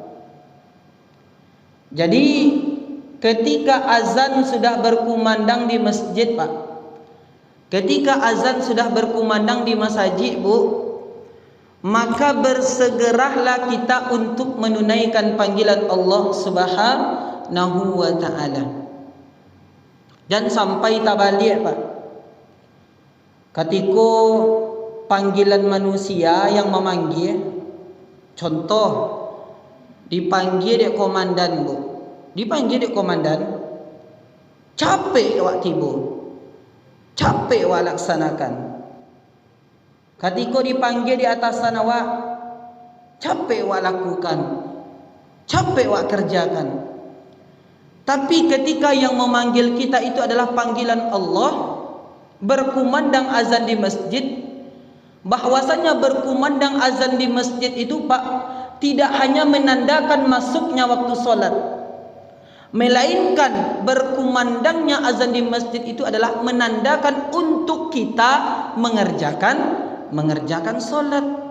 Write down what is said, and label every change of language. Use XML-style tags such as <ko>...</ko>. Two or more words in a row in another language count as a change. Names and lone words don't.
<id>Jadi ketika azan sudah berkumandang di masjid Pak, ketika azan sudah berkumandang di masjid Bu, maka bersegeralah kita untuk menunaikan panggilan Allah</id> <ar>Subhanahu wa ta'ala.</ar> <id>Dan sampai tabalik Pak, ketika panggilan manusia yang memanggil, contoh</id> <min>dipanggil dek komandan Bu, dipanggil dek komandan, capek awak tiba, capek awak laksanakan. Ketika dipanggil di atasan awak, capek awak lakukan, capek awak kerjakan.</min> <id>Tapi ketika yang memanggil kita itu adalah panggilan Allah, berkumandang azan di masjid, bahwasanya berkumandang azan di masjid itu Pak, tidak hanya menandakan masuknya waktu solat, melainkan berkumandangnya azan di masjid itu adalah menandakan untuk kita mengerjakan solat.</id>